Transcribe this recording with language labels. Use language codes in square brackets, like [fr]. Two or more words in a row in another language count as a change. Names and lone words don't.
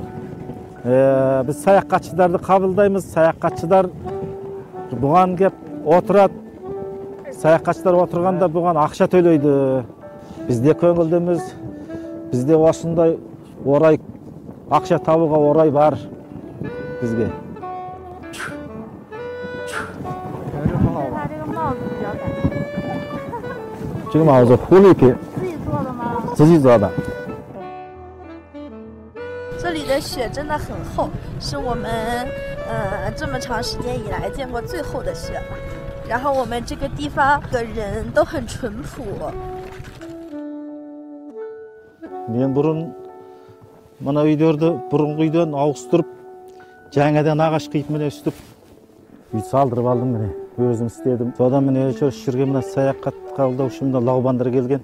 [kk] Біз саяхатшыларды қабылдаймыз. Саяхатшылар бұған кеп отырады. Саяхатшылар отырғанда бұған ақша төлейді. Бізде көңілдіміз. Бізде осындай орай, ақша табуға орай бар бізге. [zh] 这个帽子狐狸皮，自己做的吗？自己做的。这里的雪真的很厚，是我们这么长时间以来见过最厚的雪了。然后我们这个地方的人都很淳朴。 [kk] мен бұрын мына үйлерді бұрынғы үйден ауыстырып, жаңадан ағаш қиып міне үстіп үй салдырып алдым міне. Өзім істедім. Содан міне жүрген мына саяхат қабылдаушымда лаубандар келген.